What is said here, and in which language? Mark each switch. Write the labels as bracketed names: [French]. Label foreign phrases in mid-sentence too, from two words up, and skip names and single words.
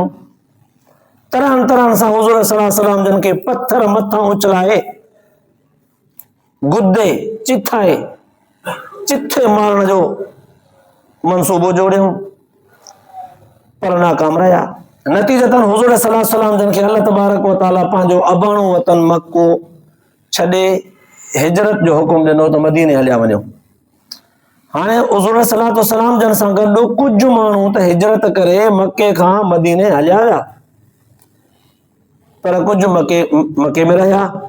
[Sindhi] तरह तरह सां हुज़ूर [Arabic] صلى الله عليه وسلم [Sindhi] जन के पत्थर मथां उछलाए गुदे चिथाए चिथे मारण जो मंसूबो जोड़ियो, पर नाकाम रहा। नतीजतन हुज़ूर [Arabic] صلى الله عليه وسلم [Sindhi] जन के [Arabic] الله تبارك وتعالى [Sindhi] पंहिंजो अबाणो वतन मक्को छॾे हिजरत जो हुकुम ॾिनो त मदीने हलिया वञो। हाणे हुज़ूर [Arabic] صلى الله عليه وسلم [Sindhi] जन सां गॾु कुझु माण्हू त हिजरत करे मके खां मदीने हलिया विया, पर कुझु मके में रहिया।